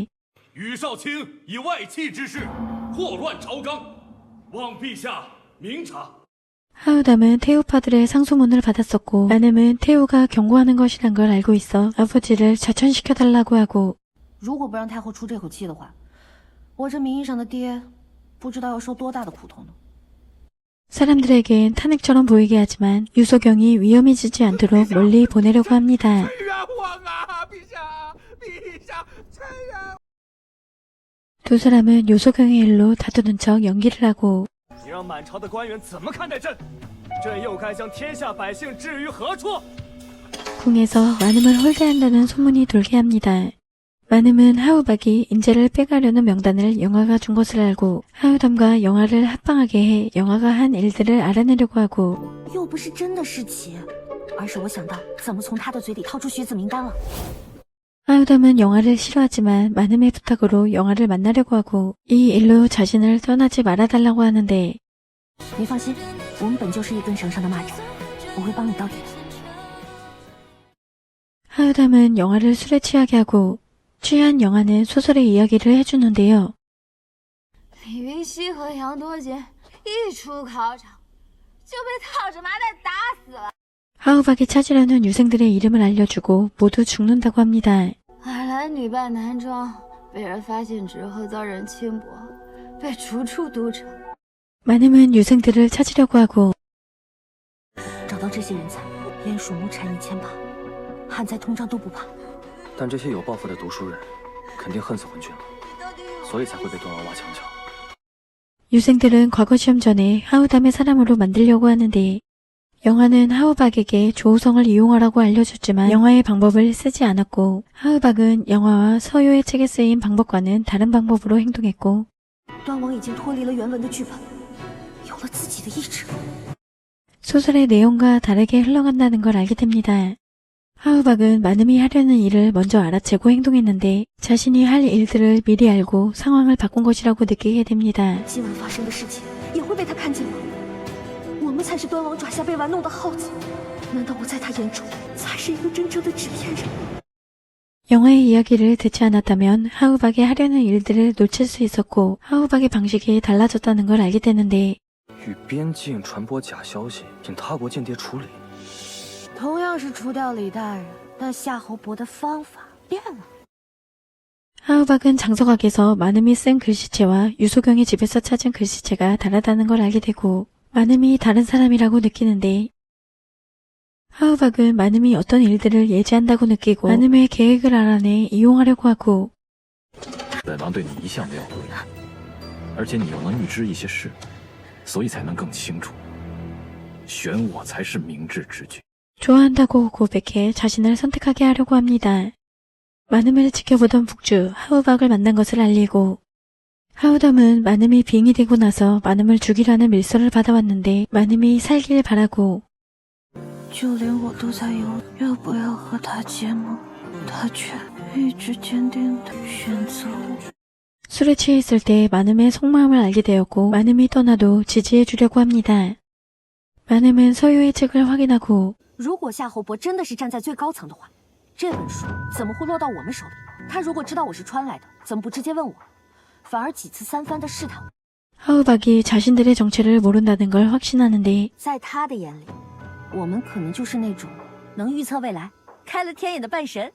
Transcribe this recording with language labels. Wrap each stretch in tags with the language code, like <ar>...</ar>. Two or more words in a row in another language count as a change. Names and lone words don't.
<zh>羽少卿以外戚之事祸乱朝纲，望陛下明察。</zh> <ko>하우담은 태우파들의 상소문을 받았었고 마늠은 태우가 경고하는 것이란 걸 알고 있어 아버지를 좌천시켜달라고 하고</ko> <zh>如果不让太后出这口气的话，我这名义上的爹不知道要受多大的苦头呢。</zh> <ko>사람들에겐 탄핵처럼 보이게 하지만 유소경이 위험해지지 않도록 멀리 보내려고 합니다. 두 사람은 유소경의 일로 다투는 척 연기를 하고</ko> <zh>你让满朝的官员怎么看待朕？朕又该将天下百姓置于何处？</zh> <ko>궁에서 마늠을 홀대한다는 소문이 돌게 합니다. 마늠은 하우박이 인재를 빼가려는 명단을 영화가 준 것을 알고 하우담과 영화를 합방하게 해 영화가 한 일들을 알아내려고 하고</ko> <zh>又不是真的侍妾，而是我想到怎么从他的嘴里掏出学子名单了。</zh> <ko>하우담은 영화를 싫어하지만 마늠의 부탁으로 영화를 만나려고 하고 이 일로 자신을 떠나지 말아달라고 하는데</ko> <zh>你放心，我们本就是一根绳上的蚂蚱，我会帮你到底。</zh> <ko>하우담은 영화를 술에 취하게 하고 취한 영화는 소설의 이야기를 해주는데요.</ko> <zh>李云熙和杨多杰一出考场就被套着麻袋打死了。</zh> <ko>하우박이 찾으려는 유생들의 이름을 알려주고 모두 죽는다고 합니다.</ko> <zh>尔兰女扮男装，被人发现之后遭人轻薄，被逐出都城。</zh> <ko>마늠은 유생들을 찾으려고 하고</ko> <zh>找到这些人才，鼹鼠奴产1000把，旱灾通胀都不怕。但这些有抱负的读书人，肯定恨死昏君了，所以才会被端王挖墙脚。</zh> <ko>유생들은 과거 시험 전에 하우담의 사람으로 만들려고 하는데 영화는 하우박에게 조우성을 이용하라고 알려줬지만 영화의 방법을 쓰지 않았고 하우박은 영화와 서유의 책에 쓰인 방법과는 다른 방법으로 행동했고</ko> <zh>端王已经脱离了原文的剧本，有了自己的意志。</zh> <ko>소설의 내용과 다르게 흘러간다는 걸 알게 됩니다. 하우박은 마늠이 하려는 일을 먼저 알아채고 행동했는데 자신이 할 일들을 미리 알고 상황을 바꾼 것이라고 느끼게 됩니다.</ko> <zh>今晚发生的事情也会被他看见吗？我们才是端王爪下被玩弄的耗子，难道我在他眼中才是一个真正的纸片人？</zh> <ko>영화의 이야기를 듣지 않았다면 하우박이 하려는 일들을 놓칠 수 있었고 하우박의 방식이 달라졌다는 걸 알게 되는데</ko> <zh>与边境传播假消息，引他国间谍处理。同样是除掉李大人，但夏侯伯的方法变了。</zh> <ko>하우박은 장서각에서 마늠이 쓴 글씨체와 유소경의 집에서 찾은 글씨체가 다르다는 걸 알게 되고 마늠이 다른 사람이라고 느끼는데 하우박은 마늠이 어떤 일들을 예지한다고 느끼고 마늠의 계획을 알아내 이용하려고 하고</ko> <zh>本王对你一向没有不利，而且你又能预知一些事，所以才能更清楚，选我才是明智之举。</zh> <ko>좋아한다고 고백해 자신을 선택하게 하려고 합니다. 마늠을 지켜보던 북주 하우박을 만난 것을 알리고 하우담은 마늠이 빙이 되고 나서 마늠을 죽이라는 밀서를 받아왔는데 마늠이 살길 바라고</ko> <zh>就连我都在犹豫要不要和他结盟，他却一直坚定地选择我。</zh> <ko>술에 취해 있을 때 마늠의 속마음을 알게 되었고 마늠이 떠나도 지지해 주려고 합니다. 마늠은 서유의 책을 확인하고</ko> <zh>如果夏侯伯真的是站在最高层的话，这本书怎么会落到我们手里？他如果知道我是穿来的，怎么不直接问我，反而几次三番地试探我？</zh> <ko>하우박이 자신들의 정체를 모른다는 걸 확신하는데</ko> <zh>在他的眼里，我们可能就是那种能预测未来、开了天眼的半神。</zh>